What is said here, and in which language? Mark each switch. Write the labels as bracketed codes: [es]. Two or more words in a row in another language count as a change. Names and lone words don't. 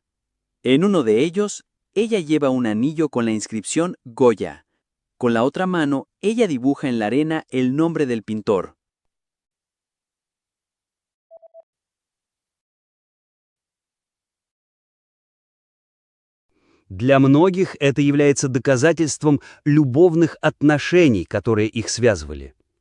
[es] En uno de ellos, ella lleva un anillo con la inscripción Goya. Con la otra mano, ella dibuja en la arena el nombre del pintor. [ru] Для многих это является доказательством любовных отношений, которые их связывали.